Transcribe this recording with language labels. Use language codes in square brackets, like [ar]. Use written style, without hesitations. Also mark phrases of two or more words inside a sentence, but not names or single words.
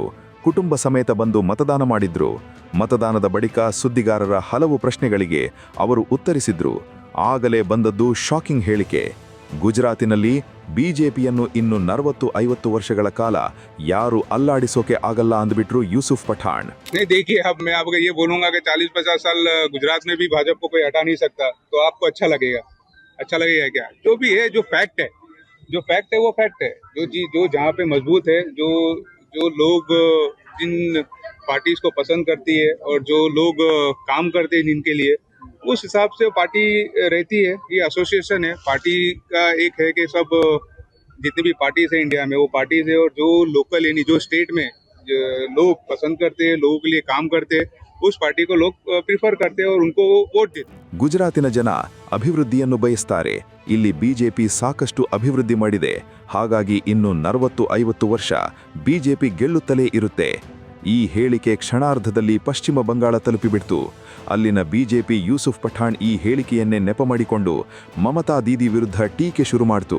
[kn] ಕುಟುಂಬ ಸಮೇತ ಬಂದು ಮತದಾನ ಮಾಡಿದ್ರು. ಮತದಾನದ ಬಳಿಕ ಸುದ್ದಿಗಾರರ ಹಲವು ಪ್ರಶ್ನೆಗಳಿಗೆ ಅವರು ಉತ್ತರಿಸಿದ್ರು. ಆಗಲೇ ಬಂದದ್ದು ಶಾಕಿಂಗ್ ಹೇಳಿಕೆ. ಗುಜರಾತಿನಲ್ಲಿ ಬಿಜೆಪಿಯನ್ನು ಇನ್ನು 40-50 ವರ್ಷಗಳ ಕಾಲ ಯಾರು ಅಲ್ಲಾಡಿಸೋಕೆ ಆಗಲ್ಲ ಅಂದ್ಬಿಟ್ರು ಯೂಸುಫ್ ಪಠಾಣ್. [hi] देखिए, अब मैं आपको ये बोलूंगा कि 40-50 साल गुजरात में भी भाजपा को कोई हटा नहीं सकता, तो आपको अच्छा लगेगा क्या? जो भी है, जो फैक्ट है वो फैक्ट है. जो जहाँ पे मजबूत है, जो लोग जिन पार्टीज को पसंद करती है और जो लोग काम करते हैं जिनके लिए, उस हिसाब से पार्टी रहती है. ये एसोसिएशन है, पार्टी का एक है कि सब जितनी भी पार्टीज है इंडिया में, वो पार्टीज है, और जो लोकल यानी जो स्टेट में लोग पसंद करते हैं, लोगों के लिए काम करते हैं, उस पार्टी को लोग प्रिफर करते हैं और उनको वोट देते हैं. [kn] ಗುಜರಾತಿನ ಜನ ಅಭಿವೃದ್ಧಿಯನ್ನು ಬಯಸ್ತಾರೆ. ಇಲ್ಲಿ ಬಿಜೆಪಿ ಸಾಕಷ್ಟು ಅಭಿವೃದ್ಧಿ ಮಾಡಿದೆ. ಹಾಗಾಗಿ ಇನ್ನು 40-50 ವರ್ಷ ಬಿಜೆಪಿ ಗೆಲ್ಲುತ್ತಲೇ ಇರುತ್ತೆ. ಈ ಹೇಳಿಕೆ ಕ್ಷಣಾರ್ಧದಲ್ಲಿ ಪಶ್ಚಿಮ ಬಂಗಾಳ ತಲುಪಿಬಿಡ್ತು. ಅಲ್ಲಿನ ಬಿಜೆಪಿ ಯೂಸುಫ್ ಪಠಾಣ್ ಈ ಹೇಳಿಕೆಯನ್ನೇ ನೆಪ ಮಾಡಿಕೊಂಡು ಮಮತಾ ದೀದಿ ವಿರುದ್ಧ ಟೀಕೆ ಶುರು ಮಾಡ್ತು.